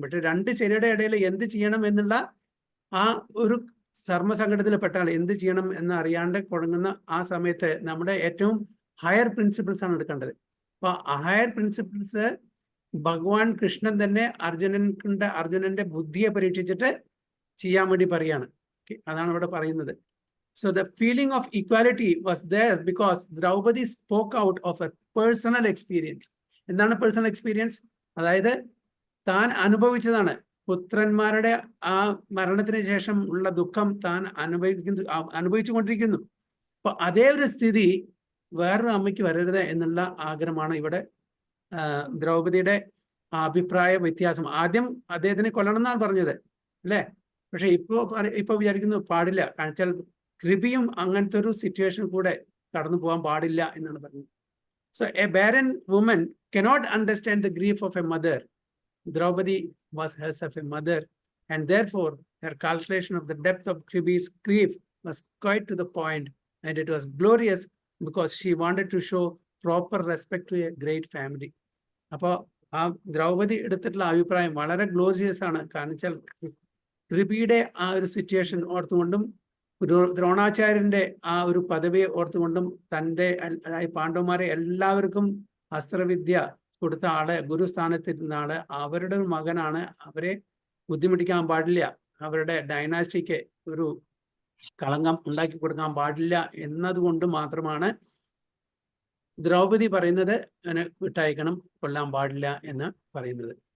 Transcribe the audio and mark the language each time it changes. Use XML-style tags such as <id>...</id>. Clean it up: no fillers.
<ml>പക്ഷെ രണ്ട് ശരിയുടെ ഇടയിൽ എന്ത് ചെയ്യണം എന്നുള്ള ആ ഒരു ധർമ്മസങ്കടത്തിൽ പെട്ടാൽ എന്ത് ചെയ്യണം എന്ന് അറിയാണ്ട് കുഴങ്ങുന്ന ആ സമയത്ത് നമ്മുടെ ഏറ്റവും ഹയർ പ്രിൻസിപ്പിൾസ് ആണ് എടുക്കേണ്ടത്. അപ്പൊ ആ ഹയർ പ്രിൻസിപ്പിൾസ് ഭഗവാൻ കൃഷ്ണൻ തന്നെ അർജുനന്റെ ബുദ്ധിയെ പരീക്ഷിച്ചിട്ട് ചെയ്യാൻ വേണ്ടി പറയാണ്. അതാണ് ഇവിടെ പറയുന്നത്.</ml> <en>So the feeling of equality was there because Draupadi spoke out of a personal experience.</en> <ml>എന്താണ് പേഴ്സണൽ എക്സ്പീരിയൻസ്? അതായത് താൻ അനുഭവിച്ചതാണ്. പുത്രന്മാരുടെ ആ മരണത്തിന് ശേഷം ഉള്ള ദുഃഖം താൻ അനുഭവിച്ചുകൊണ്ടിരിക്കുന്നു. അപ്പൊ അതേ ഒരു സ്ഥിതി വേറൊരു അമ്മയ്ക്ക് വരരുത് എന്നുള്ള ആഗ്രഹമാണ് ഇവിടെ ദ്രൗപദിയുടെ അഭിപ്രായ വ്യത്യാസം. ആദ്യം അദ്ദേഹത്തിനെ കൊല്ലണം എന്നാണ് പറഞ്ഞത് അല്ലേ? പക്ഷെ ഇപ്പൊ വിചാരിക്കുന്നു പാടില്ല, കാരണം വെച്ചാൽ കൃപിയും അങ്ങനത്തെ ഒരു സിറ്റുവേഷൻ കൂടെ കടന്നു പോകാൻ പാടില്ല എന്നാണ് പറഞ്ഞത്.</ml> <en>So a barren woman cannot understand the grief of a mother. Draupadi was herself a mother, and therefore her calculation of the depth of Kribi's grief was quite to the point, and it was glorious because she wanted to show proper respect to a great family.</en> <ml>അപ്പോൾ ആ ദ്രൗപദി എടുത്തിട്ടുള്ള അഭിപ്രായം വളരെ glorious ആണ്. കാരണം വെച്ചാൽ കൃപിയുടെ ആ ഒരു സിറ്റുവേഷൻ ഓർത്തുകൊണ്ടും ദ്രോണാചാര്യന്റെ ആ ഒരു പദവിയെ ഓർത്തുകൊണ്ടും തൻ്റെ പാണ്ഡവന്മാരെ എല്ലാവർക്കും അസ്ത്രവിദ്യ കൊടുത്ത ആള്, ഗുരുസ്ഥാനത്തിരുന്ന ആള്, അവരുടെ മകനാണ്, അവരെ ബുദ്ധിമുട്ടിക്കാൻ പാടില്ല, അവരുടെ ഡൈനാസ്റ്റിക്ക് ഒരു കളങ്കം ഉണ്ടാക്കി കൊടുക്കാൻ പാടില്ല എന്നതുകൊണ്ട് മാത്രമാണ് ദ്രൗപദി പറയുന്നത് അങ്ങനെ വിട്ടയക്കണം, കൊല്ലാൻ പാടില്ല എന്ന് പറയുന്നത്.</ml>